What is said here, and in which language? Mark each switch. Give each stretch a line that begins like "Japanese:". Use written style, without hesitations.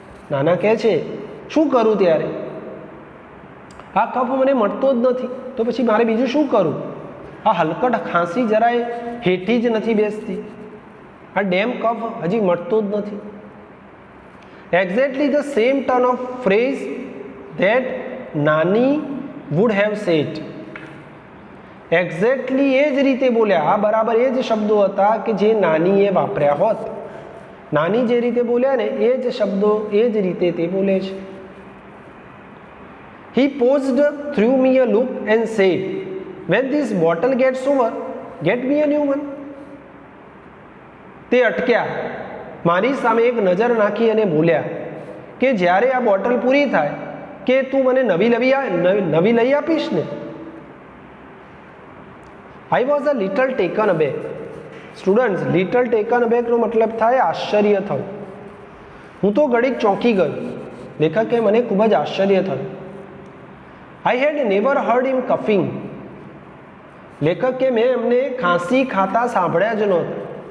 Gujarati: નાના કહે છે, શું કરું ત્યારે, આ કપ મને મળતો જ નથી, તો પછી મારે બીજું શું કરું. આ હલકટ ખાંસી જરાય હેઠી જ નથી બેસતી, આ ડેમ કપ હજી મળતો જ નથી.
English: Exactly the same turn of phrase that નાની would have said.
Gujarati: એક્ઝેક્ટલી એ જ રીતે બોલ્યા, આ બરાબર એ જ શબ્દો હતા કે જે નાનીએ વાપર્યા હોત. નાની જે રીતે બોલ્યા ને એ જ શબ્દો એ જ રીતે તે બોલે છે.
English: He paused, threw me a look and said, when this bottle gets over, get me a new one.
Gujarati: તે અટક્યા, મારી સામે એક નજર નાખી અને બોલ્યા કે જ્યારે આ બોટલ પૂરી થાય કે તું મને નવી લઈ આપીશ ને.
English: I was a little taken aback.
Gujarati: Students, little taken અબેકનો મતલબ થાય આશ્ચર્ય થવું. હું તો ઘડીક ચોંકી ગયો. લેખકે મને ખૂબ જ આશ્ચર્ય થયું.
English: I had never heard him coughing.
Gujarati: લેખક કે મેં એમને ખાંસી ખાતા સાંભળ્યા જ નહોતા.